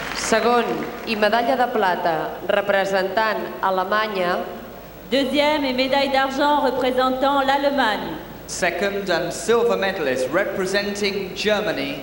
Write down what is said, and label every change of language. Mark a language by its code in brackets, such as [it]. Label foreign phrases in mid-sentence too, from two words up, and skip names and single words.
[ca] Segon i medalla de plata representant Alemanya. [fr] Deuxième et médaille d'argent représentant l'Allemagne. [en] Second and silver medalist representing Germany.